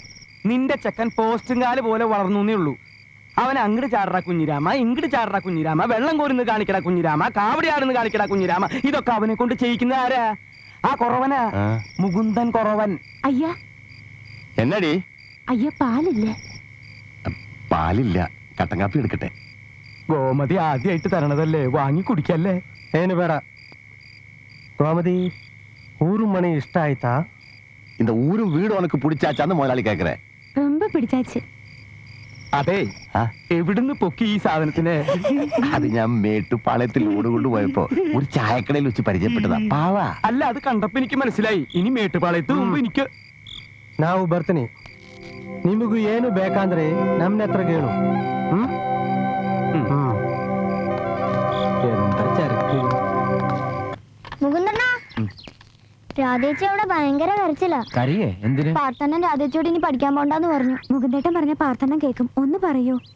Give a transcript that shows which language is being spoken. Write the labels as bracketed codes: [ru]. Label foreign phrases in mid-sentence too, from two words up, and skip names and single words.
[ml] നിന്റെ ചെക്കൻ പോസ്റ്റും കാല് പോലെ വളർന്നേ ഉള്ളൂ. അവൻ അങ്ങട് ചാടറ കുഞ്ഞിരാമ, ഇങ്ങട് ചാടറ കുഞ്ഞിരാമ, വെള്ളം കോരുന്ന് കാണിക്കട കുഞ്ഞിരാമ, കാവടിയാടുന്ന് കാണിക്കട കുഞ്ഞിരാമ. ഇതൊക്കെ അവനെ കൊണ്ട് ചെയ്യിക്കുന്ന ആരാ? ആ കുറവനാ, മുകുന്ദൻ കുറവൻ. അയ്യാ എന്നടി? അയ്യ പാലില്ലേ? പാലില്ല, കട്ടൻ കാപ്പി എടുക്കട്ടെ. ഗോമതി ആദ്യമായിട്ട് തരണതല്ലേ, വാങ്ങി കുടിക്കല്ലേ. [kn] ಏನು ಬೇಡ. ಗೋಮತಿ, ಊರು ಮನೆ ಇಷ್ಟ ಆಯ್ತಾ? [ta] இந்த ஊரும் வீடு உனக்கு பிடிச்சாச்சான்னு முதலாளி கேக்குறேன். ரொம்ப பிடிச்சாச்சு. [ml] അതെ, എവിടുന്ന് പൊക്കി ഈ സാധനത്തിന്? അത് ഞാൻ മേട്ടുപാളയത്തിൽ ഓടുകൊണ്ട് പോയപ്പോ ഒരു ചായക്കടയിൽ വെച്ച് പരിചയപ്പെട്ടതാ. പാവാ. അല്ല, അത് കണ്ടപ്പോ എനിക്ക് മനസ്സിലായി. ഇനി മേട്ടുപാളയത്ത് മുമ്പ് എനിക്ക് [kn] ನಾವು ಬರ್ತೀನಿ. ನಿಮಗೂ ಏನು ಬೇಕಂದ್ರೆ ನಮ್ನ ಹತ್ರ ಕೇಳು. [ml] എന്താ ചരക്ക്? മുകുന്ദണ്ണ, രാധേച്ചി അവിടെ ഭയങ്കര കരച്ചിലാ. കരയേ? എന്തിന്? പാർത്തണ്ണൻ രാധേച്ചിയോട് ഇനി പഠിക്കാൻ പോണ്ടെന്ന് പറഞ്ഞു. മുകുന്ദേട്ടൻ പറഞ്ഞ പാർത്തണ്ണൻ കേൾക്കും. ഒന്ന് പറയൂ.